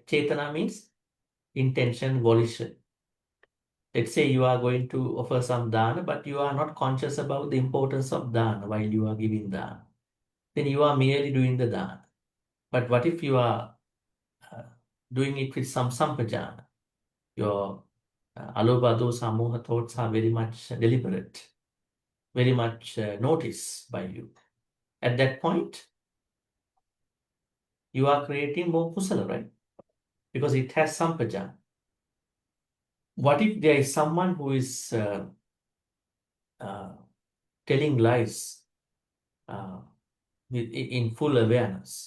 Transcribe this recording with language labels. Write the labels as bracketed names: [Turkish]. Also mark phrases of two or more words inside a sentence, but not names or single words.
[English] Chetana means intention, volition. Let's say you are going to offer some dana, but you are not conscious about the importance of dana while you are giving dana. Then you are merely doing the dana. But what if you are doing it with some sampajana? Your alobha, dosa, moha thoughts are very much deliberate. very much noticed by you. At that point, you are creating more kusala, right? Because it has sampajana. What if there is someone who is telling lies in full awareness?